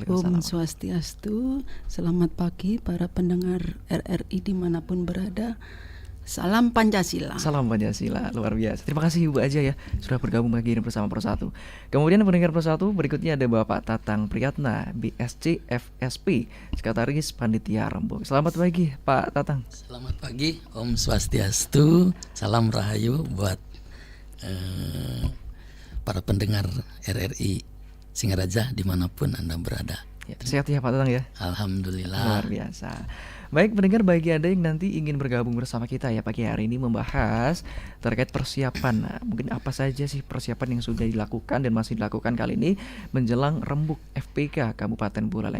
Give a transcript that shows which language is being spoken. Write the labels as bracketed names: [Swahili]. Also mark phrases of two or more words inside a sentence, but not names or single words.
[Balinese] Om Swastiastu. [Indonesian] Selamat pagi para pendengar RRI dimanapun berada. Salam Pancasila. Salam Pancasila, luar biasa. Terima kasih Ibu Hajah ya sudah bergabung pagi ini bersama Pro 1. Kemudian pendengar Pro 1 berikutnya ada Bapak Tatang Priyatna, BSC FSP, Sekretaris Panitia Rembuk. Selamat pagi Pak Tatang. Selamat pagi, [Balinese] Om Swastiastu. [Indonesian] Salam rahayu buat para pendengar RRI Singaraja dimanapun Anda berada. Ya, sehat ya Pak Tatang ya. Alhamdulillah. Luar biasa. Baik pendengar, bagi Anda yang nanti ingin bergabung bersama kita ya pagi hari ini membahas terkait persiapan. Nah, mungkin apa saja sih persiapan yang sudah dilakukan dan masih dilakukan kali ini menjelang rembuk FPK Kabupaten Buleleng.